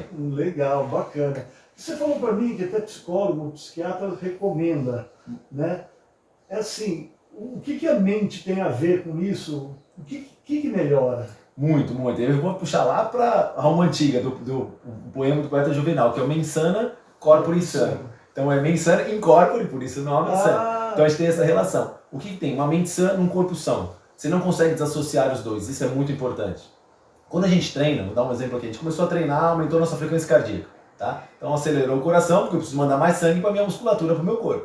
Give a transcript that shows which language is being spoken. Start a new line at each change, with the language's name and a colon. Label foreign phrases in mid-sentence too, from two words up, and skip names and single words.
Portuguese: Legal, bacana. Você falou para mim que até psicólogo, psiquiatra recomenda, né? É assim, o que a mente tem a ver com isso? O que melhora? Muito, muito. Eu vou puxar lá para a Roma Antiga, do poema do poeta Juvenal, que é o
Latin: mens sana, corpore sano.
Portuguese: Então é
Latin: mens sana in corpore,
Portuguese: por isso o nome é sano. Então a gente tem essa relação. O que tem? Uma mente sã, um corpo são. Você não consegue desassociar os dois, isso é muito importante. Quando a gente treina, vou dar um exemplo aqui, a gente começou a treinar, aumentou a nossa frequência cardíaca. Tá? Então acelerou o coração, porque eu preciso mandar mais sangue para a minha musculatura, para o meu corpo.